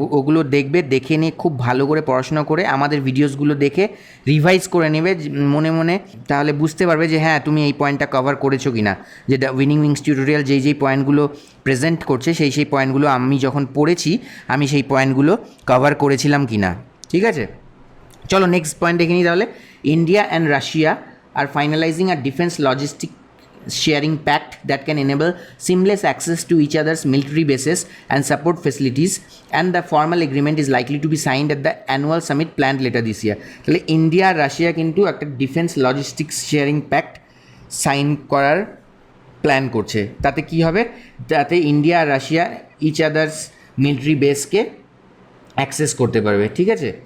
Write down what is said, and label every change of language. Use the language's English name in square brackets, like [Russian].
[Bangla] ওগুলো দেখবে, দেখে নিয়ে খুব ভালো করে পড়াশোনা করে আমাদের ভিডিওসগুলো দেখে রিভাইজ করে নেবে মনে মনে, তাহলে বুঝতে পারবে যে হ্যাঁ তুমি এই পয়েন্টটা কভার করেছো কি না। যে দ্য উইনিং উইংস টিউটোরিয়াল যেই পয়েন্টগুলো প্রেজেন্ট করছে সেই পয়েন্টগুলো আমি যখন পড়েছি আমি সেই পয়েন্টগুলো কভার করেছিলাম কি না, ঠিক আছে। চলো নেক্সট পয়েন্ট দেখে নিই তাহলে। [English] India and Russia are finalizing a defence logistic sharing pact that can enable seamless access to each other's military bases and support facilities, and the formal agreement is likely to be signed at the annual summit planned later this year. [Bangla] তাহলে India আর Russia কিন্তু একটা defence logistics sharing pact sign করার plan করছে। তাতে কি হবে, তাতে India আর Russia [English] each others [Bangla] military বেসকে access করতে পারবে, ঠিক আছে।